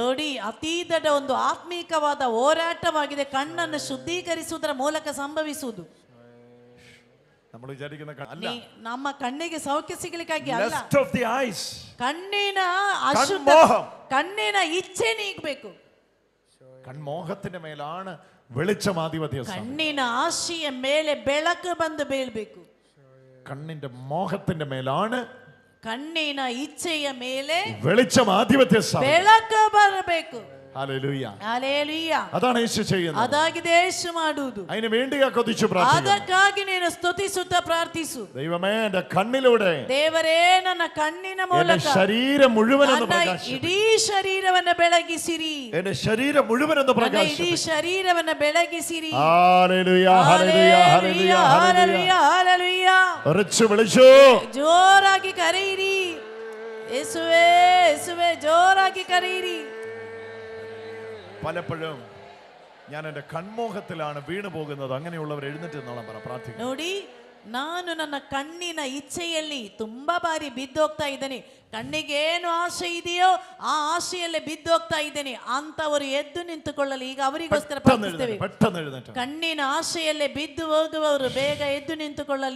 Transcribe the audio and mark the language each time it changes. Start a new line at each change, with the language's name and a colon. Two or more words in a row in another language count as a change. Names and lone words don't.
Kannada: ನೋಡಿ ಅತಿ ದೊಡ್ಡ ಒಂದು ಆತ್ಮೀಕವಾದ ಹೋರಾಟವಾಗಿದೆ. ಕಣ್ಣನ್ನು ಶುದ್ಧೀಕರಿಸುವುದರ ಮೂಲಕ ಸಂಭವಿಸುವುದು.
Malayalam: നമ്മൾ വിചാരിക്കുന്ന അല്ല,
Kannada: ನಮ್ಮ ಕಣ್ಣಿಗೆ ಸೌಖ್ಯ ಸಿಗಲಿಕ್ಕಾಗಿ ಅಲ್ಲ.
English: lust of the eyes,
Kannada: ಕಣ್ಣಿನ ಅಶುದ್ಧ, ಕಣ್ಣಿನ ಇಚ್ಛೆ ನೀಗಬೇಕು.
Malayalam: കൺമോഹത്തിന്റെ മേലാണ് വെളിച്ചം ആധിപത്യം.
Kannada: ಕಣ್ಣಿನ ಆಶೆಯ ಮೇಲೆ ಬೆಳಕು ಬಂದು ಬೀಳ್ಬೇಕು.
Malayalam: കണ്ണിന്റെ മോഹത്തിന്റെ മേലാണ്,
Kannada: ಕಣ್ಣಿನ ಇಚ್ಛೆಯ ಮೇಲೆ
Malayalam: വെളിച്ചം ആധിപത്യം.
Kannada: ಬೆಳಕು ಬರಬೇಕು.
Malayalam: ഹല്ലേലൂയ ഹല്ലേലൂയ. അതാണ് യേശു ചെയ്യുന്നത്.
Kannada: അതാಗಿದೆ യേശു ಮಾಡುವುದು.
Malayalam: അതിനു വേണ്ടി കൊതിച്ചു പ്രാർത്ഥിക്കുന്നു.
Kannada: ಅದಕ್ಕಾಗಿ ನೀನು ಸ್ತುತಿಸುತ್ತಾ ಪ್ರಾರ್ಥಿಸು.
Malayalam: ദൈവമേ എൻ്റെ കണ്ണിലൂടെ,
Kannada: ದೇವರೇ ನನ್ನ ಕಣ್ಣಿನ ಮೂಲಕ
Malayalam: ശരീരം മുഴുവൻ ഒന്ന് പ്രകാശിപ്പിക്കൂ.
Kannada: ಇಡೀ ಶರೀರವನ್ನು ಬೆಳಗಿಸಿರಿ.
Malayalam: എൻ്റെ ശരീരം മുഴുവൻ ഒന്ന് പ്രകാശിപ്പിക്കൂ.
Kannada: ಇಡೀ ಶರೀರವನ್ನು ಬೆಳಗಿಸಿರಿ.
Malayalam: ഹല്ലേലൂയ ഹല്ലേലൂയ ഹല്ലേലൂയ
Kannada: ಹಲ್ಲೆಲೂಯ ಹಲ್ಲೆಲೂಯ.
Malayalam: ഉറച്ചു വിളിച്ചു.
Kannada: ಜೋರಾಗಿ ಕರೆಯಿರಿ. ಯೇಸುವೇ ಯೇಸುವೇ ಜೋರಾಗಿ ಕರೆಯಿರಿ.
Malayalam: പലപ്പോഴും ഞാൻ എൻ്റെ കൺമോഹത്തിലാണ് വീണു പോകുന്നത്. അങ്ങനെയുള്ളവർ എഴുന്നേറ്റ് എന്നോളം പ്രാർത്ഥിക്കും.
Kannada: ನೋಡಿ ನಾನು ನನ್ನ ಕಣ್ಣಿನ ಇಚ್ಛೆಯಲ್ಲಿ ತುಂಬಾ ಬಾರಿ ಬಿದ್ದೋಗ್ತಾ ಇದ್ದೇನೆ. ಕಣ್ಣಿಗೆ ಏನು ಆಸೆ ಇದೆಯೋ ಆ ಆಸೆಯಲ್ಲೇ ಬಿದ್ದೋಗ್ತಾ ಇದ್ದೇನೆ. ಅಂತವರು ಎದ್ದು ನಿಂತುಕೊಳ್ಳಲಿ. ಈಗ ಅವರಿಗೋಸ್ಕರ ಪ್ರಾರ್ಥಿಸ್ತೇವೆ. ಕಣ್ಣಿನ ಆಸೆಯಲ್ಲೇ ಬಿದ್ದು ಹೋಗುವವರು ಬೇಗ ಎದ್ದು ನಿಂತುಕೊಳ್ಳಲಿ.